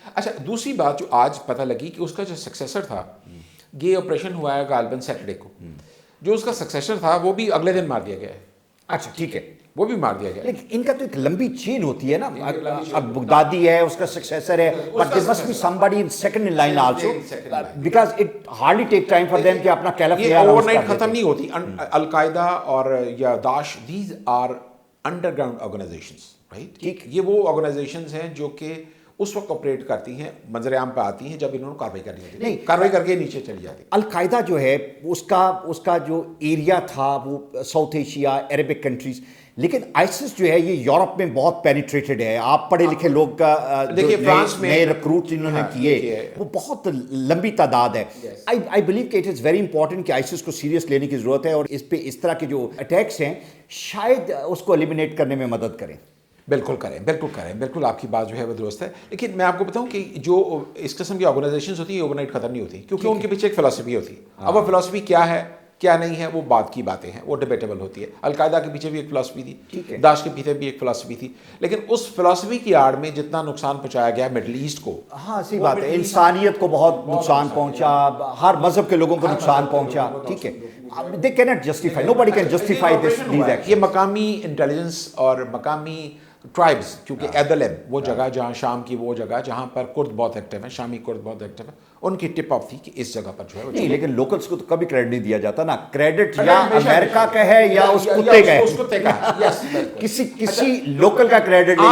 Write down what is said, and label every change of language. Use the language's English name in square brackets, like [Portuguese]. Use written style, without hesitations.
[Urdu] اچھا, دوسری بات جو آج پتہ لگی کہ اس کا جو سکسیسر تھا, یہ آپریشن ہوا ہے غالباً سیٹرڈے کو, جو اس کا سکسیسر تھا وہ بھی اگلے دن مار دیا گیا ہے. اچھا ٹھیک ہے, وہ بھی مار دیا گیا. لیکن ان کا تو ایک لمبی چین ہوتی ہے نا, اب بغدادی ہے, اس کا سکسیسر ہے, [English] but there must be somebody in second in line also, because it hardly take time for them [Urdu] کہ اپنا کیلف یہ اوور نائٹ ختم نہیں ہوتی. القاعدہ اور یا داعش, [English] these are underground organizations, right. [Urdu] یہ وہ آرگنائزیشنز ہیں جو کہ اس وقت آپریٹ کرتی ہیں, منظر عام پہ آتی ہیں جب انہوں نے کاروائی کرنی ہوتی ہے, کاروائی کر کے نیچے چلی جاتی. القاعدہ جو ہے اس کا جو ایریا تھا وہ ساؤتھ ایشیا, عربک کنٹریز, لیکن آئسس جو ہے یہ یورپ میں بہت پینیٹریٹڈ ہے. آپ پڑھے لکھے لوگ کا دیکھیے فرانس میں نئے ریکروٹ جنہوں نے کیے وہ بہت لمبی تعداد ہے. [English] I believe [Urdu] کہ [English] it is very important [Urdu] کہ آئسس کو سیریس لینے کی ضرورت ہے اور اس پہ اس طرح کے جو اٹیکس ہیں شاید اس کو ایلیمینیٹ کرنے میں مدد کریں. بالکل کریں بالکل آپ کی بات جو ہے وہ درست ہے. لیکن میں آپ کو بتاؤں کہ جو اس قسم کی آرگنائزیشنز ہوتی ہیں اوور نائٹ ختم نہیں ہوتی کیونکہ ان کے پیچھے ایک فلسفی ہوتی ہے. اب وہ فلسفی کیا ہے کیا نہیں ہے وہ بات کی باتیں ہیں, وہ ڈیبیٹیبل ہوتی ہے. القاعدہ کے پیچھے بھی ایک فلسفی تھی, داعش کے پیچھے بھی ایک فلسفی تھی, لیکن اس فلسفی کی آڑ میں جتنا نقصان پہنچایا گیا مڈل ایسٹ کو, ہاں صحیح بات ہے, انسانیت کو بہت نقصان پہنچا, ہر مذہب کے لوگوں کو نقصان پہنچا. ٹھیک ہے, [English] they cannot justify, nobody can justify these actions. [Urdu] یہ مقامی انٹیلیجنس اور مقامی ٹرائبس, کیونکہ ایدلب وہ جگہ جہاں شام کی وہ جگہ جہاں پر کرد بہت ایکٹیو ہیں, شامی کرد بہت ایکٹیو ہیں, ان کی ٹپ آف تھی کہ اس جگہ پر جو ہے نہیں, لیکن لوکلز کو تو کبھی کریڈٹ نہیں دیا جاتا نا. کریڈٹ یا امریکہ کا ہے یا اس کتے کا ہے, کسی لوکل کا کریڈٹ نہیں ہے.